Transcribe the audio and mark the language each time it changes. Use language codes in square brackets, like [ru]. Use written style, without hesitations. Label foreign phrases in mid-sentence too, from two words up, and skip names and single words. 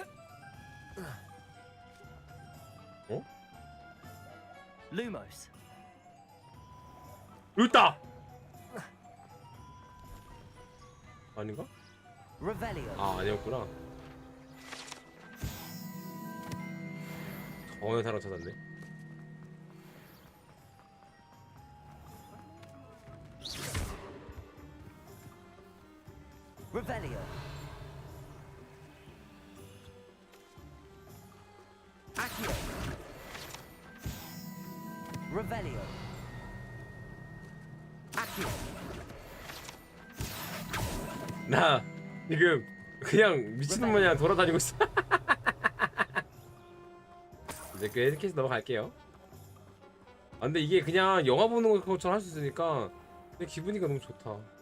[ko] Lumos. 여기 있다. 아닌가? Revelio. 아, 아니었구나. 정원의 사람 찾았네. Revelio. Accio. Revelio. Accio. 나 지금 그냥 미친놈 마냥 돌아다니고 있어. 이제 그 에듀케이션 넘어갈게요. 아 근데 이게 그냥 영화 보는 것처럼 할 수 있으니까 내 기분이가 너무 좋다.